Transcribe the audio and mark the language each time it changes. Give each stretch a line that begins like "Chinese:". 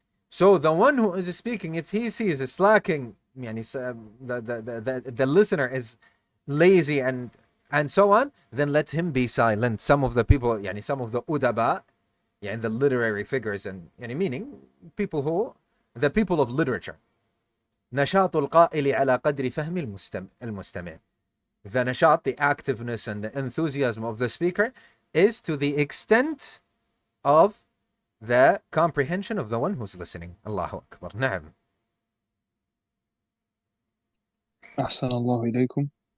English: So the one who is speaking, if he sees is lacking, the listener is lazy and so on, then let him be silent. Some of the people, some of the udaba, the literary figures, and meaning the people of literature.
Arabic: نشاط القائل على قدر فهم المستمع.
English: The nashat, the activeness and the enthusiasm of the speaker, is to the extent of the comprehension of the one who's listening.
Arabic: Allahu Akbar. Na'am. أحسن الله إليكم.